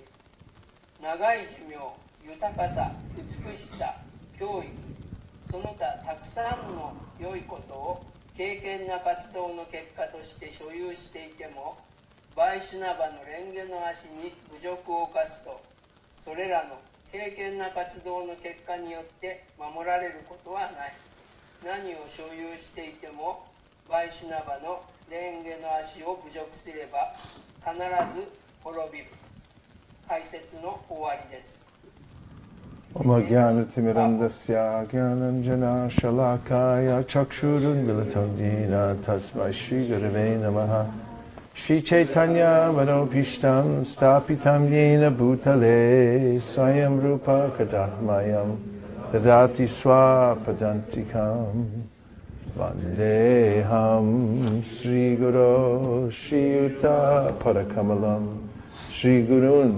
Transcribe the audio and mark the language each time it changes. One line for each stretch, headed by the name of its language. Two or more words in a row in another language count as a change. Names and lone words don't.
Japanese: 長い寿命、豊かさ、美しさ、教育、 その他たくさんの良いことを敬虔な活動の結果として所有していても、バイシュナバの蓮華の足に侮辱を犯すと、それらの敬虔な活動の結果によって守られることはない。何を所有していてもバイシュナバの蓮華の足を侮辱すれば必ず滅びる。解説の終わりです。
Sanskrit: ॐ अज्ञानतिमिरान्धस्य ज्ञानाञ्जनशलाकया चक्षुरुन्मीलितं दीन तस्मै श्रीगुरवे नमः श्रीचैतन्यमनोऽभीष्टं स्थापितं येन भूतले स्वयं रूप कदा मह्यं ददाति स्वपदान्तिकम् वन्देऽहं श्रीगुरु श्रीयुत पदकमलं श्रीगुरून्